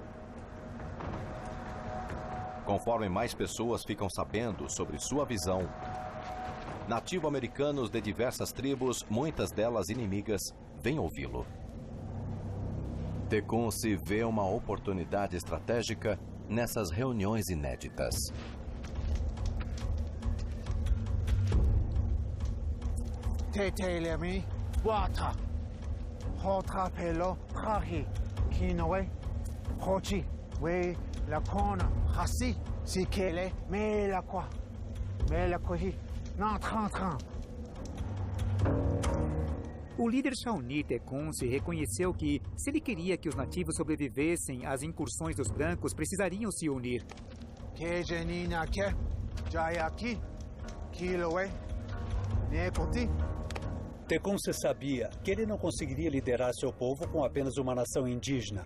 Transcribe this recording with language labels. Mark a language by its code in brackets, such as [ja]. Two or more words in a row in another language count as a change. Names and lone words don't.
[pt] Conforme mais pessoas ficam sabendo sobre sua visão, nativo-americanos de diversas tribos, muitas delas inimigas, vêm ouvi-lo. Tecumseh vê uma oportunidade estratégica nessas reuniões inéditas. Tetelemi, wata, hotrapelo, rahi, kinoe, hochi, we, lacona, hasi, sikele, melaqua, melacohi, natran. O líder Shawnee Tecumseh reconheceu que, se ele queria que os nativos sobrevivessem às incursões dos brancos, precisariam se unir. Tecumseh sabia que ele não conseguiria liderar seu povo com apenas uma nação indígena.